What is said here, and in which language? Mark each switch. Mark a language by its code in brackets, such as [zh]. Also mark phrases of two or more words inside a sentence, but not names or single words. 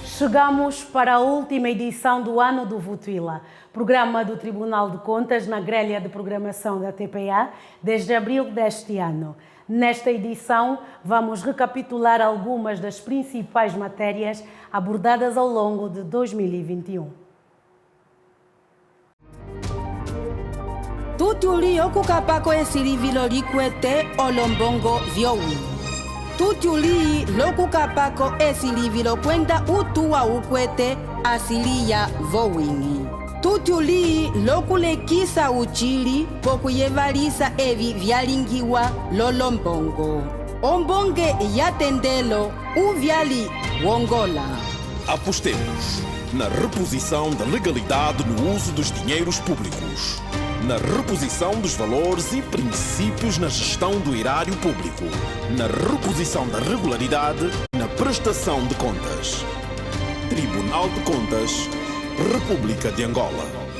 [pt] Chegamos para a última edição do ano do Votuila, programa do Tribunal de Contas na grelha de programação da TPA desde abril deste ano. Nesta edição, vamos recapitular algumas das principais matérias abordadas ao longo de 2021. [umb] Tutuli okukapako esilivilolikwete olombongo vyowi. Tutuli lokukapako esilivilokwenda utuwa ukwete asilia vowingi. Tutuli lokulekisa uchili pokuyevalisa evi vyalingiwa lolombongo. Ombonge yatendelo uvyali wongola. [pt] Apostemos na reposição da legalidade no uso dos dinheiros públicos, na reposição dos valores e princípios na gestão do erário público, na reposição da regularidade na prestação de contas. Tribunal de Contas, República de Angola.